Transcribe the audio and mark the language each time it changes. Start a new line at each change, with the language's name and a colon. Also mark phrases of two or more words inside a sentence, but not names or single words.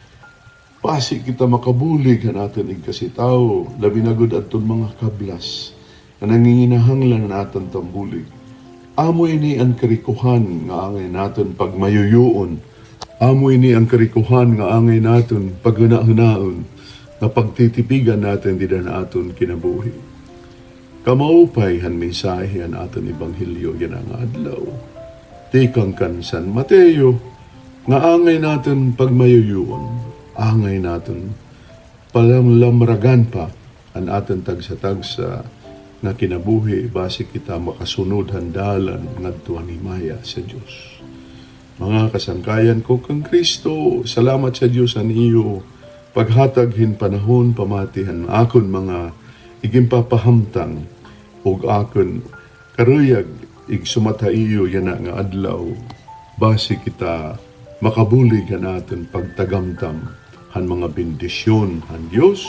Waray: Base kita makabulig na natin igkasitaw, labi na gud adton mga kablas na nanginginahanglan na natin tambulig. Amo ini ang karikuhan nga angay natin pagmayuyuon. Amo ini ang karikuhan nga angay natin paghuna-hunaon na pagtitipigan natin di na aton kinabuhi. Kamaupay han mensahe an aton ebanghelyo yan ang adlaw. Tikang kan San Mateo nga angay natin pagmayuyuon, angay natin palamragan pa ang aton tagsa-tagsa na kinabuhi base kita makasunod handalan ngadto himaya sa Dios. Mga kasangkayan ko kang Kristo, salamat sa Dios an iyo paghatag hin panahon pamatihan akon mga igimpapahamtang ug akon karuyag ig sumataiyo yana nga adlaw base kita makabulig natin pagtagamtam han mga bendisyon han Dios